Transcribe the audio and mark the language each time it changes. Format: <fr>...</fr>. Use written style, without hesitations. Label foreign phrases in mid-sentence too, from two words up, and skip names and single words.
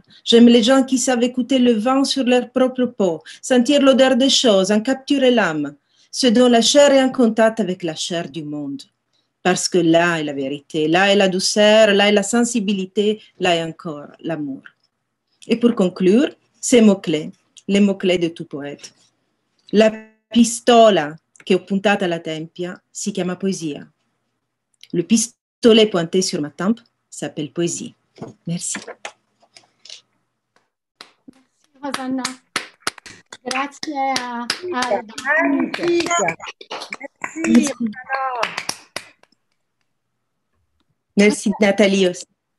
<fr>J'aime les gens qui savent écouter le vent sur leur propre peau, sentir l'odeur des choses, en capturer l'âme, ceux dont la chair est en contact avec la chair du monde. Parce que là est la vérité, là est la douceur, là est la sensibilité, là est encore l'amour. Et pour conclure, ces mots-clés, les mots-clés de tout poète.</fr> <it>La pistola che ho puntata alla tempia si chiama poesia.</it> <fr>Le pistolet pointé sur ma tempe s'appelle poésie. Merci. Merci Rosanna.</fr> <it>Grazie a</it> <fr>Merci. Merci Nathalie aussi.</fr>